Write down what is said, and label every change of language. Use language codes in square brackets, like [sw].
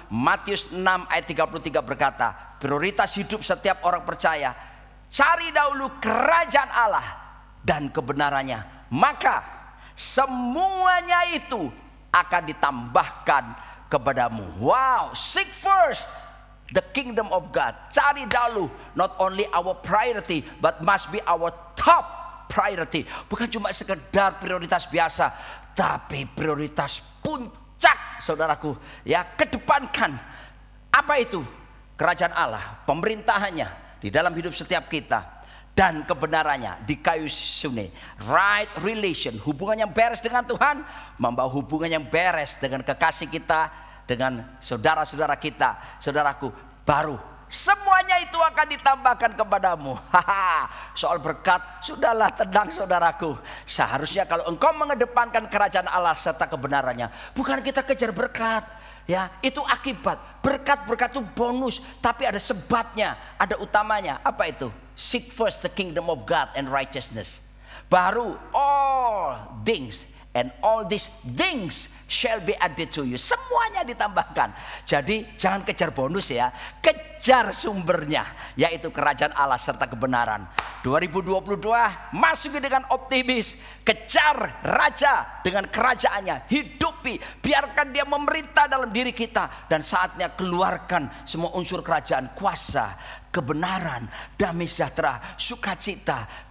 [id] Matius 6 ayat 33 berkata, prioritas hidup setiap orang percaya, cari dahulu kerajaan Allah dan kebenarannya, maka semuanya itu akan ditambahkan kepadamu. [en] Wow, seek first the kingdom of God. [id] Cari dahulu, [en] not only our priority but must be our top priority. [id] Bukan cuma sekedar prioritas biasa, tapi prioritas puncak, saudaraku. Ya, kedepankan. Apa itu? Kerajaan Allah, pemerintahannya di dalam hidup setiap kita, dan kebenarannya di kayu sune. [en] Right relation, [id] hubungan yang beres dengan Tuhan membawa hubungan yang beres dengan kekasih kita, dengan saudara-saudara kita. Saudaraku, baru semuanya itu akan ditambahkan kepadamu. Soal berkat, sudahlah, tenang saudaraku. Seharusnya kalau engkau mengedepankan kerajaan Allah serta kebenarannya, bukan kita kejar berkat. Ya, itu akibat. Berkat-berkat itu bonus, tapi ada sebabnya, ada utamanya. Apa itu? [en] Seek first the kingdom of God and righteousness. [id] Baru [en] all things and all these things shall be added to you. [id] Semuanya ditambahkan. Jadi jangan kejar bonus ya, kejar sumbernya, yaitu kerajaan Allah serta kebenaran. 2022 masuki dengan optimis, kejar raja dengan kerajaannya, hidupi, biarkan dia memerintah dalam diri kita, dan saatnya keluarkan semua unsur kerajaan, kuasa, kebenaran, damai sejahtera, sukacita.